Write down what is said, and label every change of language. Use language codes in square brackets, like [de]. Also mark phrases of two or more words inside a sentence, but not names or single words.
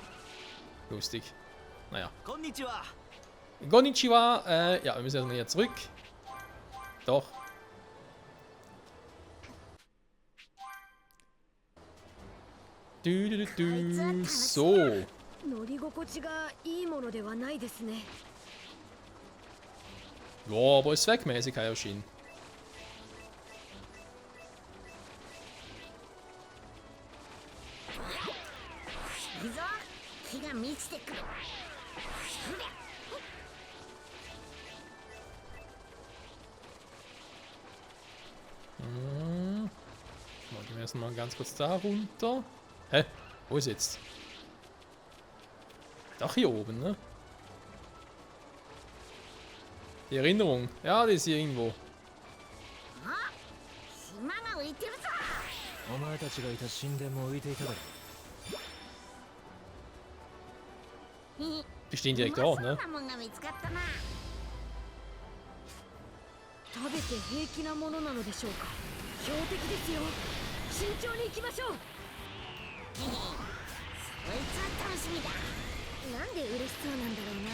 [de] Lustig. Naja. Konnichiwa. Konnichiwa. Ja, wir müssen erstmal hier zurück. Doch. So. [ja] 乗り心地がいいものではないですね。 [de] Ja, aber ist zweckmäßig erschienen. [ja] いいぞ、火が満ちてくる。そりゃ。 [de] Gehen wir erstmal ganz kurz da runter. Hä? Wo ist jetzt? Doch hier oben, ne? Die Erinnerung. Ja, die ist hier irgendwo. [ja] あ、島が浮いてるぞ。お前たちがいた神殿も浮いていただろ [de] Die stehen direkt [ja] うま [de] dort, [ja] そう [de] ne? [ja] なもんが見つかったな。食べて平気なものなのでしょうか。標的ですよ。慎重に行きましょう。そいつは楽しみだ。なんで嬉しそうなんだろうな。